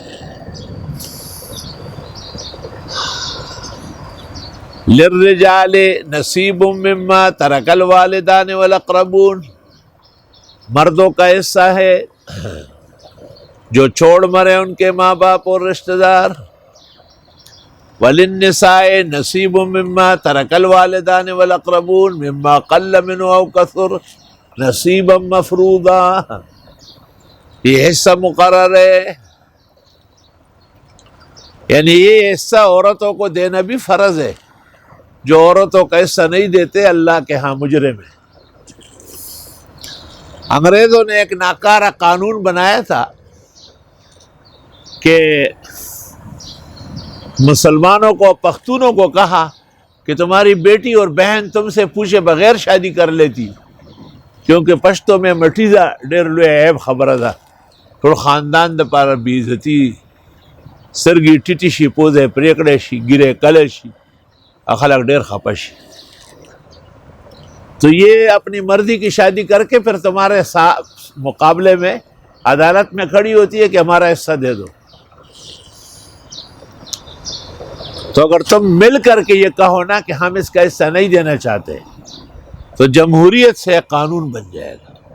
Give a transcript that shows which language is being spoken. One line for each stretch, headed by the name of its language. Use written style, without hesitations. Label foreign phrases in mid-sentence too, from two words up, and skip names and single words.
Arabic: للرجال نصیب مما ترک الوالدان والاقربون،
Urdu: مردوں کا حصہ ہے جو چھوڑ مرے ان کے ماں باپ اور رشتہ دار۔
Arabic: وللنساء نصیب مما ترک الوالدان والاقربون مما قل منه او کثر نصیبا مفروضا،
Urdu: یہ حصہ مقرر ہے، یعنی یہ حصہ عورتوں کو دینا بھی فرض ہے۔ جو عورتوں کا حصہ نہیں دیتے اللہ کے ہاں مجرم ہے۔ انگریزوں نے ایک ناکارہ قانون بنایا تھا کہ مسلمانوں کو، پختونوں کو کہا کہ تمہاری بیٹی اور بہن تم سے پوچھے بغیر شادی کر لیتی، کیونکہ پشتو میں
Pashto: مٹیزہ ډیر لوی عیب خبره ده، ټول خاندان د پاره بې عزتي، سترګې ټیټې شي، پوزه پرېکړې شي، ګیرې کله شي، خلک ډیر خفه شي۔
Urdu: تو یہ اپنی مرضی کی شادی کر کے پھر تمہارے مقابلے میں عدالت میں کھڑی ہوتی ہے کہ ہمارا حصہ دے دو۔ تو اگر تم مل کر کے یہ کہو نا کہ ہم اس کا حصہ نہیں دینا چاہتے تو جمہوریت سے قانون بن جائے گا۔